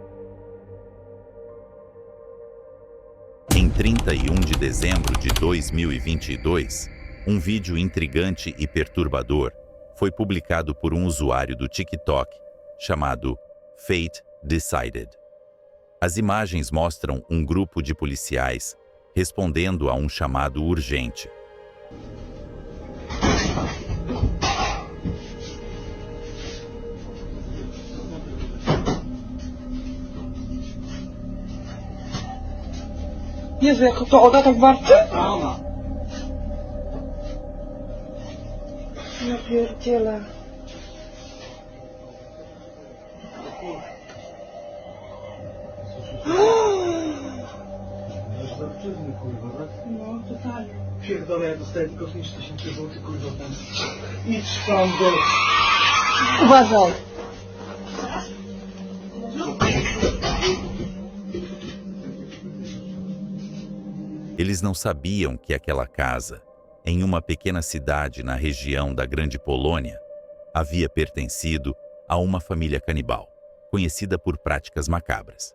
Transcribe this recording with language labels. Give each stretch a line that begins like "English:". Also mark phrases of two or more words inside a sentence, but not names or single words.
Portuguese: Em 31 de dezembro de 2022, um vídeo intrigante e perturbador foi publicado por um usuário do TikTok chamado Fate Decided. As imagens mostram um grupo de policiais respondendo a um chamado urgente.
Polish: Jezu, jak to Oda tak warczy? Ja pierdzielę. No, totalnie. Pierdolę, ja dostaję tylko 5000 zł, kurwa, tam. Idź tam do... Uważaj.
Portuguese: Eles não sabiam que aquela casa, em uma pequena cidade na região da Grande Polônia, havia pertencido a uma família canibal, conhecida por práticas macabras.